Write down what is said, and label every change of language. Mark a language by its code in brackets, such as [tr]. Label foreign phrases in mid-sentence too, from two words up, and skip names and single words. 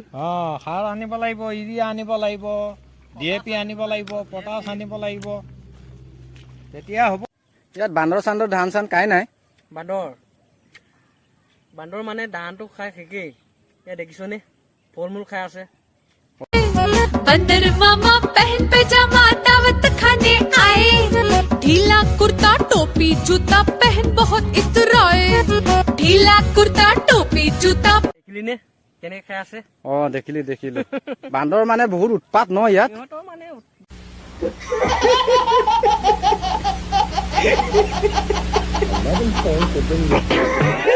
[as] সাৰ আনিব লাগিব, ইউৰিয়া আনিব লাগিব, DAP আনিব লাগিব, পটাছ আনিব লাগিব, তেতিয়া হ'ব। ইয়াত বান্দৰ চান্দৰ ধান চান কাই নাই? বান্দৰ মানে ধানটো খাই শেষেই। এয়া দেখিছনে, ফল মূল খাই আছে। [hi] बंदर मामा पहन पैजामा दावत खाने आए, ढीला कुर्ता टोपी जूता पहन बहुत इतराए, ढीला कुर्ता टोपी जूता। [as] দেখিলি নে কেনেকে খাই আছে? দেখিলো। বান্দৰ মানে বহুত উৎপাত ন ইয়াত? মানে